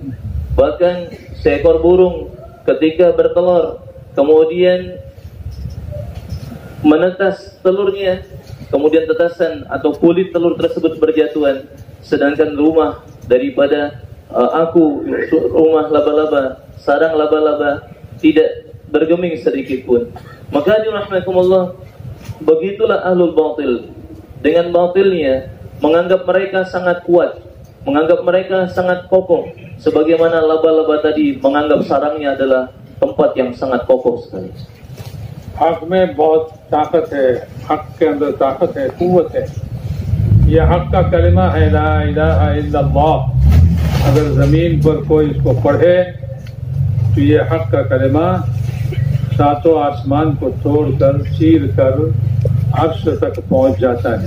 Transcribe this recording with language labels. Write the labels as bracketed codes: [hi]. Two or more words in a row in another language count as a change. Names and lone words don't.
[id] Bahkan seekor burung ketika bertelur, kemudian menetas telurnya, kemudian tetasan atau kulit telur tersebut berjatuhan, sedangkan rumah daripada rumah laba-laba, sarang laba-laba tidak bergeming sedikit pun. Maka rahmatullah, begitulah ahlul batil. Dengan batilnya menganggap mereka sangat kuat, menganggap mereka sangat kokoh, sebagaimana laba-laba tadi menganggap sarangnya adalah tempat yang sangat kokoh sekali. [ur] حق میں بہت طاقت ہے، حق کے اندر طاقت ہے، قوت ہے. یہ حق کا کلمہ ہے, [ar] لا إله إلا الله. [ur] اگر زمین پر کوئی اس کو پڑھے تو یہ حق کا کلمہ ساتوں آسمان کو توڑ کر چیر کر عرش تک پہنچ جاتا ہے.